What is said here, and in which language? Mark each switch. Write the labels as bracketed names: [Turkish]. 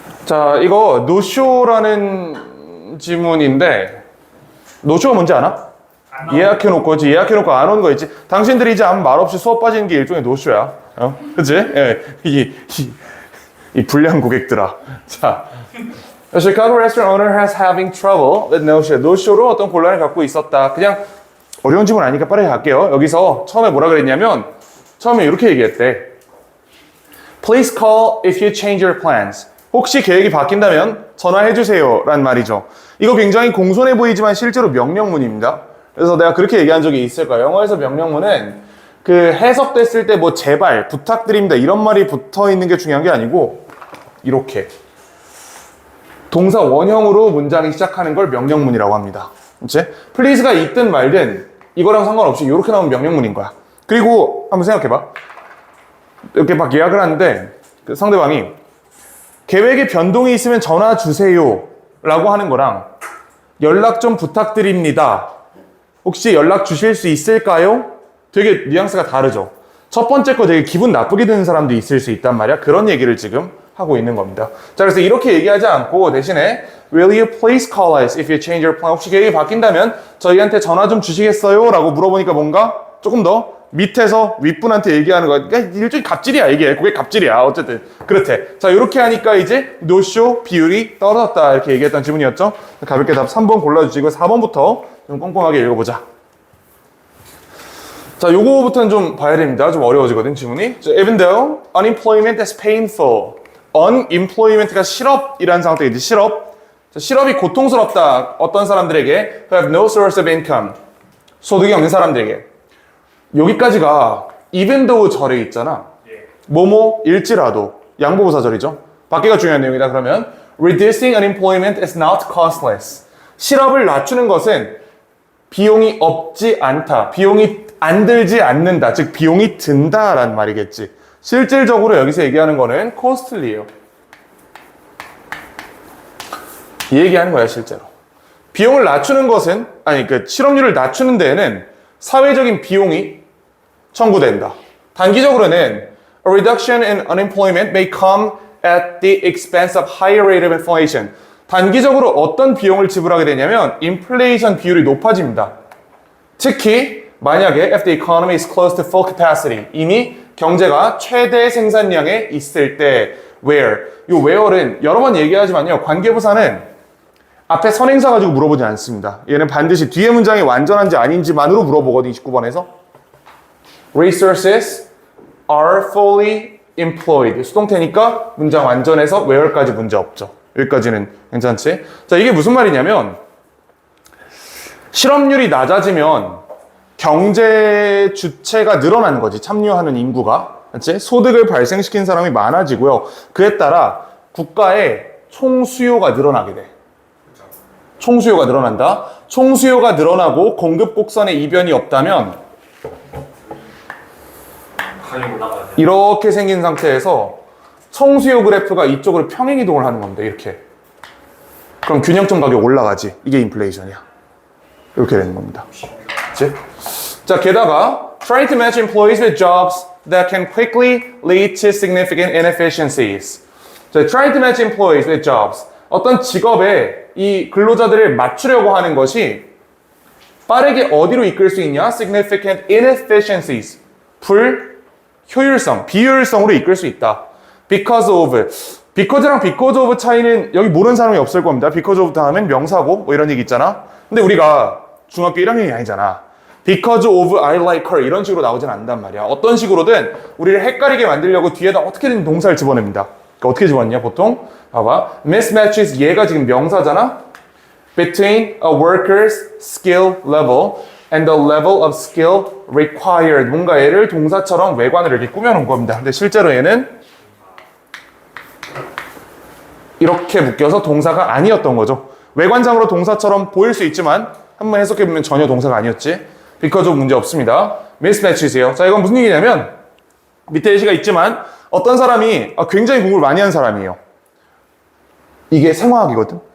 [Korean] 자, 이거 노쇼라는 지문인데 노쇼가 뭔지 아나? 예약해놓고 안 오는 거 있지. 당신들이 이제 아무 말 없이 수업 빠지는 게 일종의 노쇼야. 그치? 예. 이 불량 고객들아. [English] 자, The Chicago restaurant owner has having trouble with no-show. [Korean] no-show로 어떤 곤란을 갖고 있었다. 그냥 어려운 질문 아니니까 빠르게 갈게요. 여기서 처음에 뭐라 그랬냐면 처음에 이렇게 얘기했대. [English] Please call if you change your plans. [Korean] 혹시 계획이 바뀐다면 전화해주세요 라는 말이죠. 이거 굉장히 공손해 보이지만 실제로 명령문입니다. 그래서 내가 그렇게 얘기한 적이 있을 거야. 영어에서 명령문은 해석됐을 때 뭐 제발, 부탁드립니다 이런 말이 붙어 있는 게 중요한 게 아니고 이렇게 동사 원형으로 문장이 시작하는 걸 명령문이라고 합니다. 그치? please가 있든 말든 이거랑 상관없이 이렇게 나오면 명령문인 거야. 그리고 한번 생각해봐. 이렇게 막 예약을 하는데 상대방이 계획에 변동이 있으면 전화 주세요 라고 하는 거랑 연락 좀 부탁드립니다. 혹시 연락 주실 수 있을까요? 되게 뉘앙스가 다르죠. 첫 번째 거 되게 기분 나쁘게 드는 사람도 있을 수 있단 말이야. 그런 얘기를 지금 하고 있는 겁니다. 자, 그래서 이렇게 얘기하지 않고 대신에 [English] Will you please call us if you change your plan? [Korean] 혹시 계획이 바뀐다면 저희한테 전화 좀 주시겠어요? 라고 물어보니까 뭔가 조금 더 밑에서 윗분한테 얘기하는 거야. 그러니까 일종의 갑질이야 이게. 그게 갑질이야. 어쨌든 그렇대. 자, 이렇게 하니까 이제 노쇼 비율이 떨어졌다 이렇게 얘기했던 지문이었죠. 가볍게 답 3번 골라주시고 4번부터 좀 꼼꼼하게 읽어보자. 자, 요거부터는 좀 봐야 됩니다. 좀 어려워지거든 지문이. [English] 자, even though unemployment is painful. [Korean] unemployment가 실업이라는 상태이지. 실업. 자, 실업이 고통스럽다. 어떤 사람들에게 [English] who have no source of income. [Korean] 소득이 없는 사람들에게. 여기까지가 even though 절에 있잖아. 뭐뭐일지라도 양보부사절이죠. 밖에가 중요한 내용이다. 그러면 [English] reducing unemployment is not costless. [Korean] 실업을 낮추는 것은 비용이 없지 않다. 비용이 안 들지 않는다. 즉 비용이 든다라는 말이겠지. 실질적으로 여기서 얘기하는 거는 costly예요. 이 얘기하는 거야 실제로. 비용을 낮추는 것은 그 실업률을 낮추는 데에는 사회적인 비용이 청구된다. 단기적으로는 [English] a reduction in unemployment may come at the expense of higher rate of inflation. [Korean] 단기적으로 어떤 비용을 지불하게 되냐면 인플레이션 비율이 높아집니다. 특히 만약에 [English] if the economy is close to full capacity, [Korean] 이미 경제가 최대 생산량에 있을 때 where, 이 where는 여러 번 얘기하지만요, 관계부사는 앞에 선행사 가지고 물어보지 않습니다. 얘는 반드시 뒤에 문장이 완전한지 아닌지만으로 물어보거든요. 29번에서 [English] resources are fully employed. [Korean] 수동태니까 문장 완전해서 where까지 문제 없죠. 여기까지는 괜찮지? 자, 이게 무슨 말이냐면 실업률이 낮아지면 경제 주체가 늘어나는 거지. 참여하는 인구가. 그렇지? 소득을 발생시킨 사람이 많아지고요. 그에 따라 국가의 총수요가 늘어나게 돼. 총수요가 늘어난다. 총수요가 늘어나고 공급 곡선의 이변이 없다면 가격이 올라가야 돼. 이렇게 생긴 상태에서 총수요 그래프가 이쪽으로 평행이동을 하는 겁니다. 이렇게. 그럼 균형점 가격 올라가지. 이게 인플레이션이야. 이렇게 되는 겁니다. 그치? [English] 자, 게다가 trying to match employees with jobs that can quickly lead to significant inefficiencies. 자, trying to match employees with jobs. [Korean] 어떤 직업에 이 근로자들을 맞추려고 하는 것이 빠르게 어디로 이끌 수 있냐? [English] Significant inefficiencies. [Korean] 불효율성, 비효율성으로 이끌 수 있다. [English] Because of. [Korean] because랑 because of 차이는 여기 모르는 사람이 없을 겁니다. because of 다음엔 명사고 뭐 이런 얘기 있잖아. 근데 우리가 중학교 1학년이 아니잖아. [English] Because of I like her [Korean] 이런 식으로 나오진 않는단 말이야. 어떤 식으로든 우리를 헷갈리게 만들려고 뒤에다 어떻게든 동사를 집어냅니다. 그러니까 어떻게 집어넣냐 보통? 봐봐. Mismatches 얘가 지금 명사잖아. [English] Between a worker's skill level and the level of skill required. [Korean] 뭔가 얘를 동사처럼 외관을 이렇게 꾸며놓은 겁니다. 근데 실제로 얘는 이렇게 묶여서 동사가 아니었던 거죠. 외관상으로 동사처럼 보일 수 있지만 한번 해석해보면 전혀 동사가 아니었지. because of 문제 없습니다. mismatch이세요. 자, 이건 무슨 얘기냐면 밑에 예시가 있지만 어떤 사람이 굉장히 공부를 많이 한 사람이에요. 이게 생화학이거든.